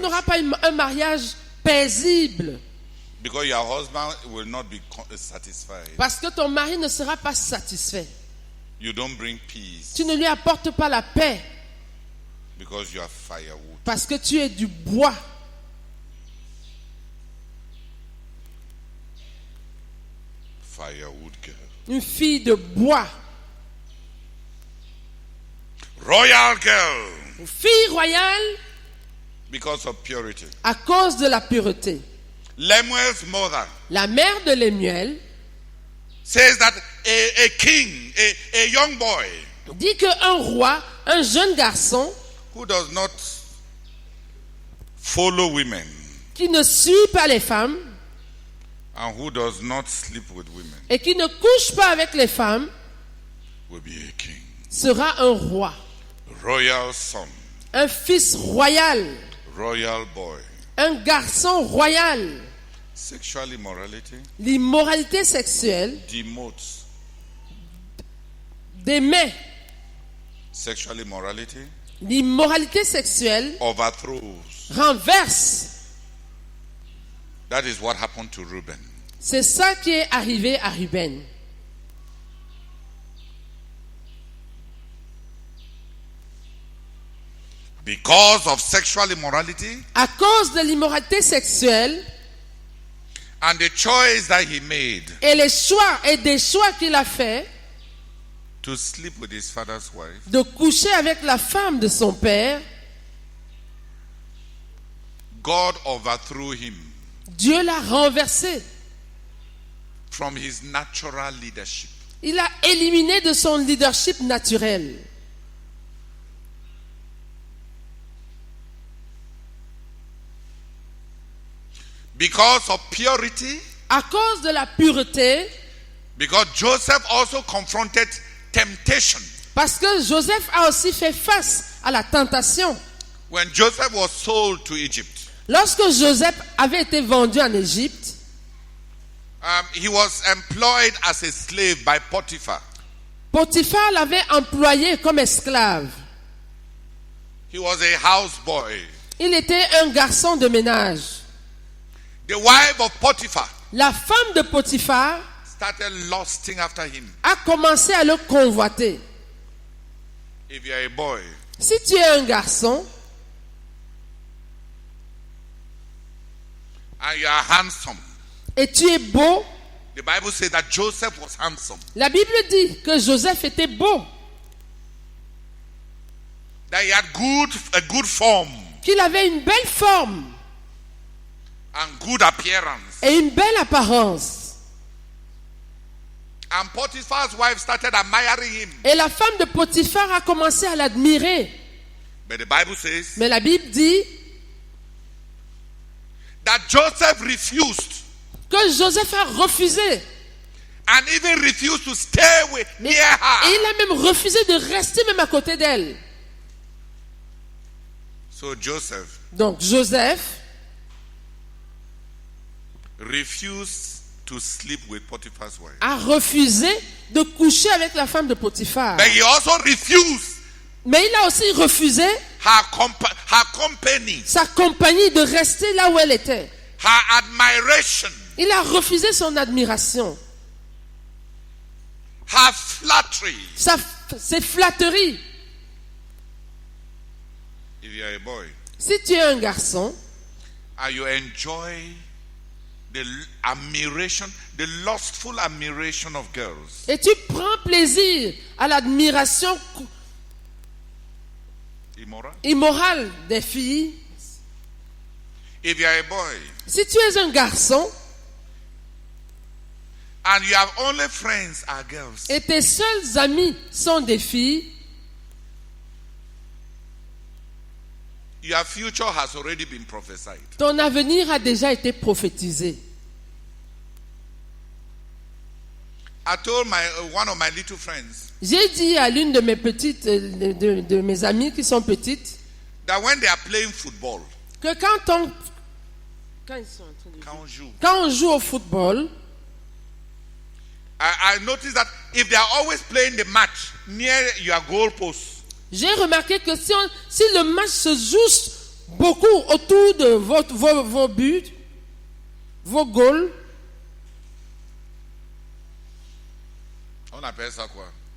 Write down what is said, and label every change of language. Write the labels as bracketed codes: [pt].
[fr] n'auras pas un mariage paisible. [en] Because your husband will not be satisfied. [fr] Parce que ton mari ne sera pas satisfait. [en] You don't bring peace. [fr] Tu ne lui apportes pas la paix. [en] Because you are firewood. [fr] Parce que tu es du bois. [en] Firewood girl. [fr] Une fille de bois. [en] Royal girl. [fr] Une fille royale [en] Because of purity. [fr] à cause de la pureté. [en] Lemuel's mother [fr] La mère de Lémuel [en] says that a king, a young boy [fr] dit qu'un roi, un jeune garçon [en] who does not follow women [fr] qui ne suit pas les femmes [en] and who does not sleep with women [fr] et qui ne couche pas avec les femmes [en] will be a king. [fr] sera un roi. [en] Royal son, [fr] Un fils royal. [en] royal boy. [fr] Un garçon royal. [en] Sexual immorality [fr] L'immoralité sexuelle [en] demotes. [fr] démet. [en] Sexual immorality [fr] L'immoralité sexuelle [en] overthrows. [fr] renverse. [en] That is what happened to Reuben. [fr] C'est ça qui est arrivé à Ruben. [en] Because of sexual immorality [fr] À cause de l'immoralité sexuelle [en] and the choice that he made [fr] et les choix et des choix qu'il a fait [en] to sleep with his father's wife, [fr] de coucher avec la femme de son père, [en] God overthrew him [fr] Dieu l'a renversé. [en] from his natural leadership. [fr] Il l'a éliminé de son leadership naturel. [en] Because of purity, [fr] À cause de la pureté, [en] because Joseph also confronted temptation. [fr] parce que Joseph a aussi fait face à la tentation. [en] When Joseph was sold to Egypt, [fr] Lorsque Joseph avait été vendu en Égypte, [en] he was employed as a slave by Potiphar. [fr] Potiphar l'avait employé comme esclave. [en] He was a houseboy. [fr] Il était un garçon de ménage. [en] The wife of Potiphar [fr] La femme de Potiphar [en] started lusting after him. [fr] a commencé à le convoiter. [en] If you are a boy, [fr] Si tu es un garçon [en] and you are handsome, [fr] et tu es beau, [en] The Bible says that Joseph was handsome. [fr] la Bible dit que Joseph était beau, [en] That he had a good form [fr] qu'il avait une belle forme [en] and good appearance. [fr] et une belle apparence. [en] And Potiphar's wife started admiring him. [fr] Et la femme de Potiphar a commencé à l'admirer. [en] But the Bible says [fr] Mais la Bible dit [en] that Joseph refused [fr] que Joseph a refusé. [en] and even refused to stay near [fr] Et [en] her. [fr] il a même refusé de rester même à côté d'elle. [en] So Joseph [fr] Donc Joseph [en] refused to sleep with Potiphar's wife. [fr] a refusé de coucher avec la femme de Potiphar. [en] But he also refused [fr] Mais il a aussi refusé [en] her company, [fr] sa compagnie de rester là où elle était. [en] her admiration, [fr] Il a refusé son admiration, [en] her flattery. [fr] ses flatteries. [en] If you are a boy [fr] Si tu es un garçon [en] and you enjoy the admiration, the lustful admiration of girls, [fr] et tu prends plaisir à l'admiration [en] immoral. [fr] immorale des filles, [en] If you are a boy [fr] si tu es un garçon [en] and you have only friends are girls, [fr] et tes seuls amis sont des filles, [en] your future has already been prophesied. [fr] ton avenir a déjà été prophétisé. [en] I told one of my little friends [fr] J'ai dit à l'une de mes petites, de mes amies qui sont petites, [en] that when they are playing football, [fr] que quand ils sont en train de quand on joue, quand on joue au football, [en] I noticed that if they are always playing the match near your goal post, [fr] j'ai remarqué que si le match se joue beaucoup autour de vos buts, vos goals, on appelle ça quoi?